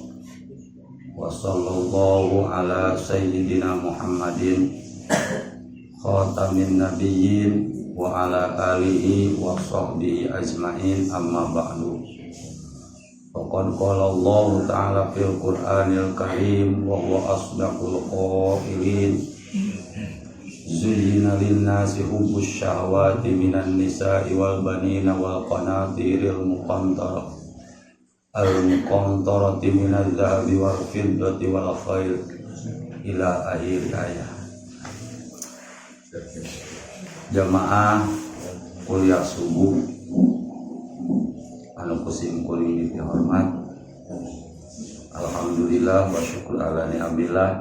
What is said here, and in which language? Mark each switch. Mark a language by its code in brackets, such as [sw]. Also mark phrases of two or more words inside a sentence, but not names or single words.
[ar] وصلى الله على سيدنا محمد خاتم النبيين وعلى آله وصحبه أجمعين، أما بعد. فقد قال الله تعالى في القرآن الكريم وهو أصدق القائلين. زين للناس حب الشهوات من النساء والبنين والقناطير المقنطرة من الذهب والفضة والخيل إلى آخر آية. [su] Jamaah kuliah subuh anu kusim kuring dihormat, [ar] الحمد لله والشكر على نعم الله.